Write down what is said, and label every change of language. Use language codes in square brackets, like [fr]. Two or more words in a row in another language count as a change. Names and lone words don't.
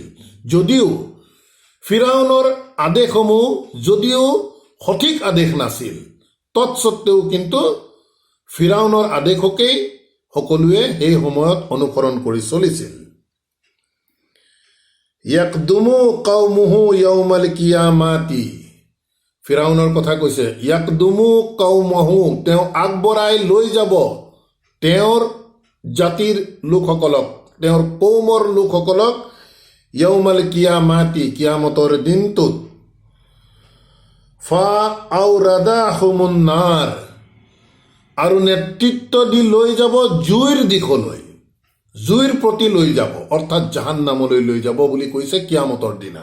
[as] যদিও ফিৰাউনৰ আদেশসমূহ যদিও সঠিক আদেশ নাছিল, তৎসত্বেও কিন্তু ফিৰাউনৰ আদেশকেই সকলোৱে সেই সময়ত অনুসৰণ কৰি চলিছিল। [ar] يقدم قومه يوم القيامة, [as] ফিৰাউনৰ কথা কৈছে। [ar] يقدم قومه, [as] তেওঁ আগবঢ়াই লৈ যাব তেওঁৰ জাতিৰ লোকসকলক, তেওঁৰ কৌমৰ লোকসকলক [ar] يوم القيامة, [as] কিয়ামতৰ দিনটোত। [ar] فأوردهم النار, [as] আৰু নেতৃত্ব দি লৈ যাব জুইৰ দিশলৈ, জুইৰ প্ৰতি লৈ যাব, অৰ্থাৎ জাহান্নামলৈ লৈ যাব বুলি কৈছে কিয়ামতৰ দিনা।